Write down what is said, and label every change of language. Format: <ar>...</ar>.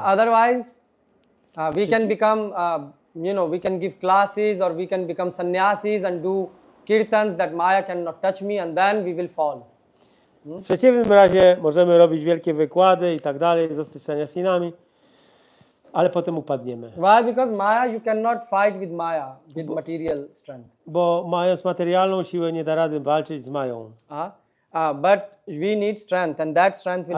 <en>Otherwise, we can become, we can give classes or we can become sannyasis and do kirtans that Maya cannot touch me, and then we will fall.</en> <pl>W przeciwnym razie możemy robić wielkie wykłady i tak dalej, zostać sannyasinami, ale potem upadniemy.</pl> <en>Why? Because Maya, you cannot fight with Maya with material strength.</en> <pl>Bo mając materialną siłę nie da rady walczyć z Mają.</pl> <en>But we need strength, and that strength will</en>